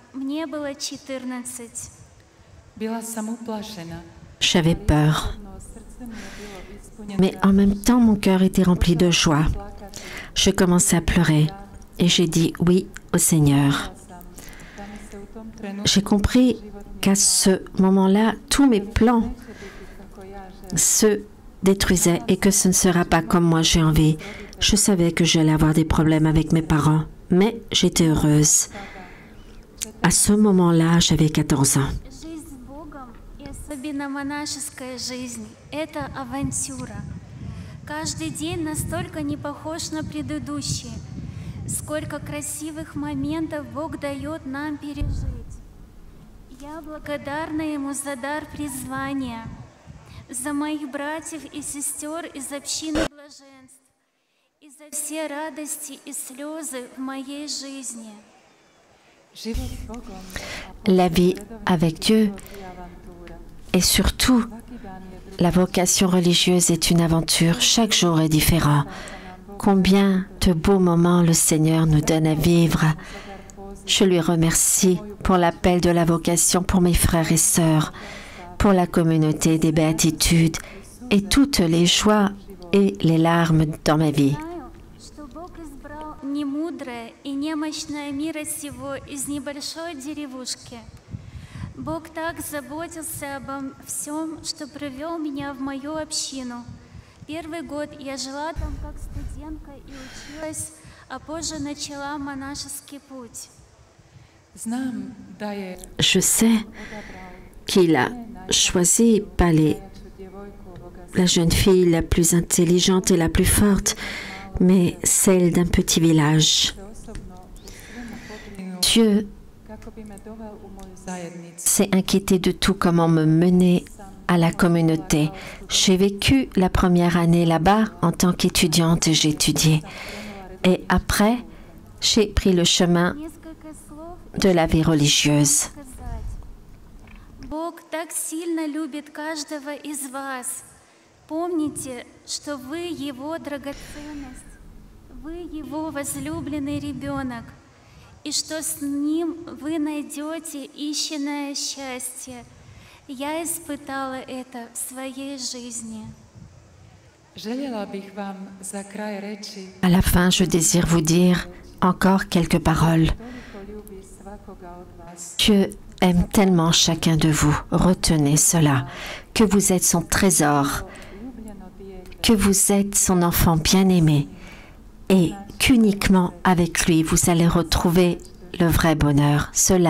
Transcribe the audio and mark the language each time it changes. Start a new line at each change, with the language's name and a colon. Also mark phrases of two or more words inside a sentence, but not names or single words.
Russian: Мне было 14.
French: J'avais peur. Mais en même temps, mon cœur était rempli de joie. Je commençais à pleurer et j'ai dit oui au Seigneur. J'ai compris qu'à ce moment-là, tous mes plans se détruisaient et que ce ne sera pas comme moi j'ai envie. Je savais que j'allais avoir des problèmes avec mes parents, mais j'étais heureuse. À ce moment-là, j'avais 14 ans.
Russian: Особенно монашеская жизнь – это авантюра. Каждый день настолько не похож на предыдущий. Сколько красивых моментов Бог дает нам пережить. Я благодарна Ему за дар призвания, за моих братьев и сестер из общины блаженств и за все радости и слезы в моей жизни.
French: La vie avec Dieu et surtout, la vocation religieuse est une aventure. Chaque jour est différent. Combien de beaux moments le Seigneur nous donne à vivre. Je lui remercie pour l'appel de la vocation pour mes frères et sœurs, pour la communauté des béatitudes et toutes les joies et les larmes dans ma vie.
Russian: Бог так заботился обо всем, что привел меня в мою общину. Первый год я жила там как студентка и училась, а позже начала монашеский путь.
French: Je sais qu'il a choisi pas la jeune fille la plus intelligente et la plus forte, mais celle d'un petit village. Dieu s'est inquiété de tout, comment me mener à la communauté. J'ai vécu la première année là-bas en tant qu'étudiante et j'ai étudié. Et après, j'ai pris le chemin de la vie religieuse.
Russian: Бог так сильно любит каждого из вас. Помните, что вы Его драгоценность, вы Его возлюбленный ребенок, и что с Ним вы найдете истинное счастье. Я испытала это в своей жизни.
French: À la fin, je désire vous dire encore quelques paroles. Dieu aime tellement chacun de vous. Retenez cela, que vous êtes son trésor, que vous êtes son enfant bien-aimé et qu'uniquement avec lui, vous allez retrouver le vrai bonheur.